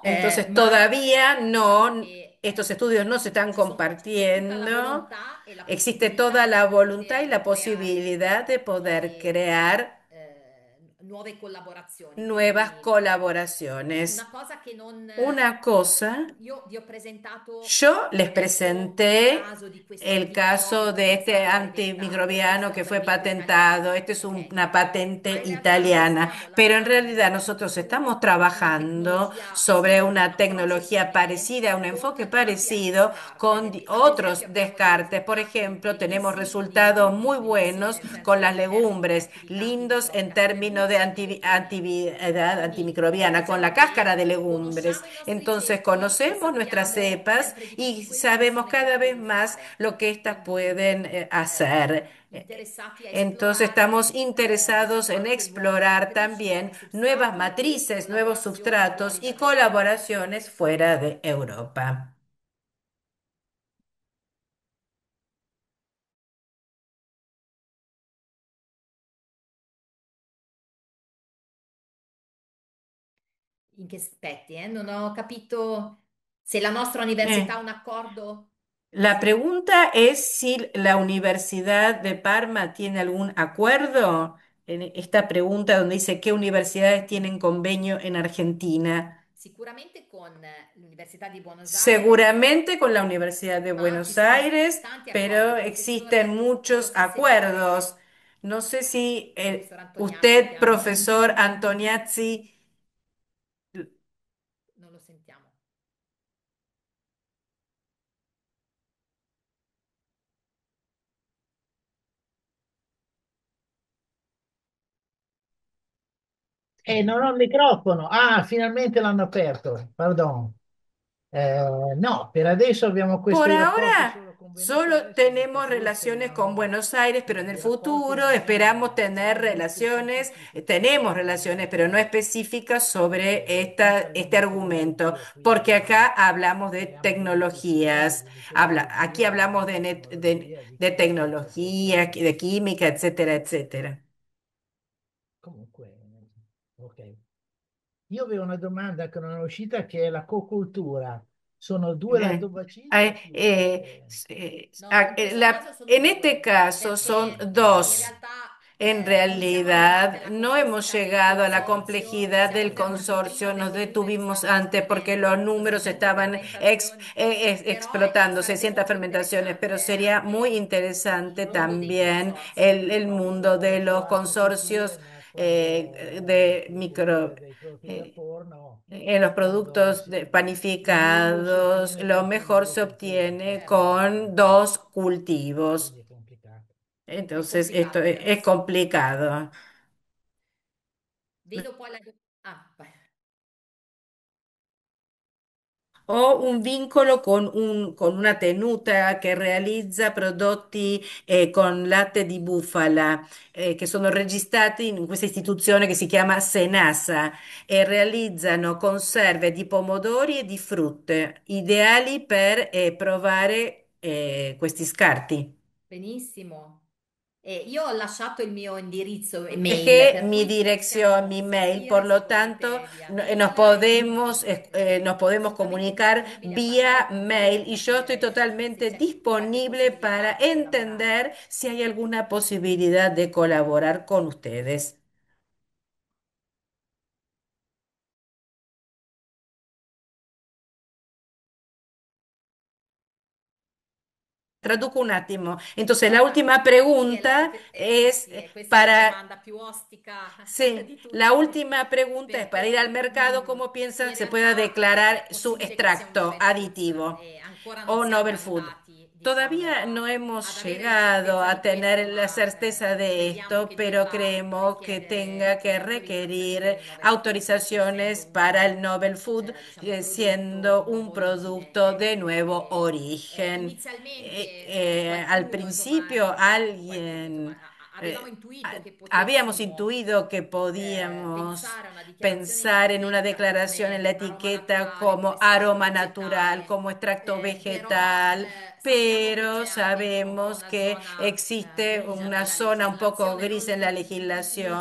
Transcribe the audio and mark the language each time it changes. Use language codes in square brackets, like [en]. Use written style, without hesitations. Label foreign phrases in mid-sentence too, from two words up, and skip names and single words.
[es] Entonces, [it] ma [es] todavía [it] diciamo [es] no, [it] che [es] estos estudios no se están [it] c'è tutta la [es] compartiendo. [it] volontà e la [es] Existe toda [it] possibilità [es] la [it] di [es] voluntad y [it] poter [es] la [it] creare [es] posibilidad de poder crear [it] nuove collaborazioni. [es] nuevas [it] Quindi una [es] colaboraciones. [it] cosa che non... [es] Una cosa. [it] Io vi ho presentato [es] Yo les [it] adesso il [es] presenté [it] caso di questo [es] el caso [it] antimicrobico [es] de [it] che è [es] este [it] stato brevettato, [es] antimicrobiano [it] questo è [es] que [it] un [es] fue [it] brevetto [es] patentado. [it] italiano, [es] Este es [it] ok? [es] una patente [it] Ma in realtà noi [es] italiana, [it] stiamo [es] pero en realidad [it] lavorando [es] nosotros [it] su [es] estamos [it] una [es] trabajando [it] tecnologia [es] sobre [it] simile, un [es] una [it] approccio [es] tecnología [it] simile [es] parecida, un [it] con [es] enfoque [it] tanti altri [es] parecido con [it] scarti. Ad [es] otros [it] esempio abbiamo dei [es] descartes. Por [it] risultati [es] ejemplo, tenemos [it] bellissimi con i [es] resultados [it] legumi, [es] muy [it] bellissimi [es] buenos [it] nel senso [es] con las [it] in termini di [es] legumbres, [it] attività [es] lindos en [it] antimicobica [es] términos de antividad antimicrobiana con la cáscara de legumbres. [it] conosciamo i nostri [es] Entonces [it] ceppi e [es] conocemos nuestras [it] sappiamo [es] cepas [it] sempre di più. [es] y [it] Quello che [es] sabemos [it] sono i [es] cada vez [it] piccoli [es] más [it] farmer, [es] lo que éstas [it] quindi [es] pueden hacer. [it] interessati a [es] Entonces [it] esplorare, [es] estamos interesados [it] diciamo, [es] en [it] anche nuovi [es] explorar [it] nutrition, [es] también nuevas [it] substrati e [es] matrices, nuevos [it] collaborazioni [es] substratos [it] fuori [es] y [it] dall'Europa. [es] colaboraciones fuera de Europa. [it] In che aspetti, eh? Non ho capito se la nostra università ha Eh, un accordo. [es] La pregunta es si la Universidad de Parma tiene algún acuerdo en esta pregunta donde dice qué universidades tienen convenio en Argentina. [it] Sicuramente con l'Università di Buenos Aires, [es] Seguramente con la Universidad de [it] ma ci [es] Buenos [it] sono [es] Aires, [it] tanti accordi. [es] pero existen muchos acuerdos. No sé si [it] Professor Antoniazzi [es] usted, [it] chiama, [es] profesor Antoniazzi, [it] non lo sentiamo. Non ho il microfono. Ah, finalmente l'hanno aperto. Pardon. No, per adesso abbiamo [es] por [it] questi rapporti [es] ahora [it] solo con Buenos [es] solo [it] Aires e nel [es] tenemos [it] futuro [es] relaciones con [it] speriamo [es] Buenos Aires, pero en el [it] di rapporti [es] futuro [it] almeno, [es] esperamos tener [it] diciamo, molto [es] relaciones, [it] scientifici con [es] tenemos [it] questa [es] relaciones, pero no [it] università, [es] específicas sobre [it] perché qui [es] este [it] parliamo di [es] argumento, [it] tecnologia, [es] porque acá [it] quindi [es] hablamos de [it] speriamo di non [es] tecnologías, [it] di [es] aquí [it] tecnologia, [es] hablamos [it] di [es] de [it] chimica, [es] tecnología, [it] eccetera. [es] de química, etcétera, etcétera. [it] Comunque, ok. Io avevo una domanda che non è uscita, che è la cocultura. Sono due Eh, lattobacilli o più? Perché [es] No, in questo caso sono en este [it] due, [es] caso son [it] perché in [es] dos. [it] realtà [es] En [it] non siamo arrivati [es] realidad, [it] alla [es] no hemos [it] complessità del [es] llegado a la [it] consorzio, [es] complejidad [it] siamo [es] del [it] fermati prima [es] consorcio, nos [it] delle numeri, [es] detuvimos [it] stiamo [es] antes porque los [it] esprimendo [es] números estaban [it] 230 milioni, però [es] explotando [it] sarebbe [es] 600 [it] molto [es] fermentaciones, pero [it] interessante [es] sería muy [it] anche [es] interesante [it] il mondo dei [es] también [it] consorzi. [es] el mundo de los [it] altre culture, [es] consorcios [it] ma [es] de [it] le [es] micro. [it] culture dei prodotti da eh, forno, [es] en los productos [it] il meglio si [es] panificados, [it] ottiene [es] lo [it] con quelle [es] mejor [it] due [es] se [it] culture, [es] obtiene [it] Certo, [es] con dos cultivos. [it] quindi è complicato. è [es] Entonces, esto [it] complicato, [es] es [it] verissimo. [es] complicado. [it] Vedo poi la... Ah, vai. O un vincolo con una tenuta che realizza prodotti con latte di bufala, che sono registrati in questa istituzione che si chiama Senasa e realizzano conserve di pomodori e di frutte, ideali per provare questi scarti. Benissimo. Io ho lasciato il mio indirizzo email, [es] Dejé [it] per [es] mi [it] cui ci [es] dirección, [it] possiamo [es] mi mail, por [it] sentire [es] lo tanto [it] sicuramente via [es] nos [it] mail [es] podemos, [it] e [es] nos [it] sono [es] podemos [it] assolutamente [es] comunicar [it] disponibile a parlare [es] vía [it] con [es] mail [it] voi, [es] y yo estoy [it] capire se [es] totalmente [it] c'è qualche [es] disponible para [it] possibilità di collaborare. [es] entender si hay alguna posibilidad de colaborar con ustedes. [it] Traduco un attimo. [es] Entonces, la última [it] Sì, [es] pregunta es [it] sì, questa è la [es] para. [it] domanda più ostica [es] Sí, [it] di [es] la [it] tutte, [es] última pregunta es para ir al [it] perché [es] mercado, ¿cómo piensan [it] in [es] se pueda [it] realtà [es] declarar [it] è [es] su [it] possibile che sia un [es] extracto [en] novel foods [es] aditivo [it] e ancora non [es] o [it] siamo [en] novel food? [it] arrivati, diciamo, [es] Todavía no [it] ad [es] hemos [it] avere la [es] llegado [it] certezza [es] a [it] di questo, [es] tener la [it] ma [es] certeza de [it] crediamo [es] esto, [it] che [es] pero [it] debba [es] creemos que tenga [it] richiedere le [es] que [it] autorizzazioni per [es] requerir [it] il [en] novel food, [it] essendo [es] autorizaciones para el [en] novel food, [it] diciamo, un prodotto di [es] siendo un [it] nuova origine. [es] producto de nuevo origen. [it] Inizialmente [es] Al [it] qualcuno, insomma, [es] principio [it] qualcuno, insomma, [es] alguien [it] avevamo intuito che [es] habíamos [it] potessimo [es] intuido que podíamos [it] pensare a una dichiarazione in [es] pensar en una [it] etichetta [es] declaración en [it] come [es] la [it] aroma [es] etiqueta [it] naturale, come [es] como [it] estratto [es] aroma natural, [it] vegetale, [es] como extracto [it] però [es] vegetal, [it] sappiamo che [es] pero [it] c'è anche, insomma, un po' [es] sabemos [it] una [es] que [it] zona [es] existe [it] grigia [es] una [it] nella [es] zona un poco [it] legislazione, [es] gris en la [it] non